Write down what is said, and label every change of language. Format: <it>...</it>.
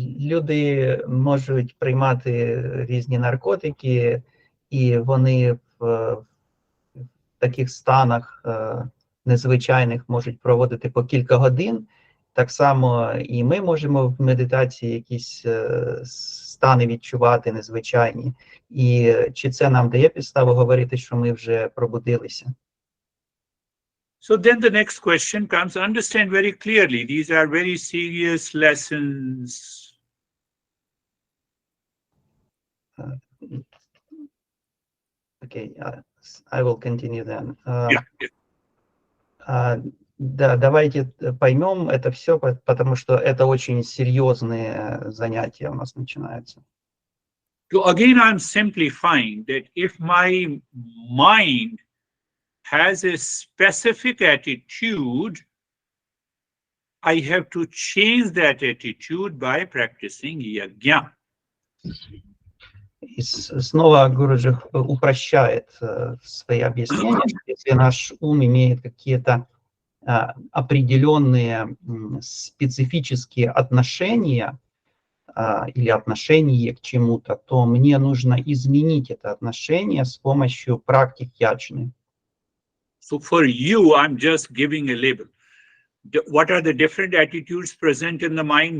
<uk>Люди можуть приймати різні наркотики, і вони в таких станах незвичайних можуть проводити по кілька годин. Так само і ми можемо в медитації якісь стани відчувати незвичайні. І чи це нам дає підставу говорити, що ми вже пробудилися?</uk> <en>So then the next question comes, understand very clearly, these are very serious lessons. Okay, I will continue then. Yeah, yeah.</en> <ru>Да, давайте поймем это все, потому что это очень серьезные занятия у нас начинаются.</ru> <en>So again, I'm simplifying that if my mind has a specific attitude, I have to change that attitude by practicing yajna.</en> <ru>И снова Гуруджи упрощает свои объяснения. Если наш ум имеет какие-то определенные специфические отношения или отношение к чему-то, то мне нужно изменить это отношение с помощью практик яджны.</ru> <en>So for you, I'm just giving a label. What are the different attitudes present in the mind?</en>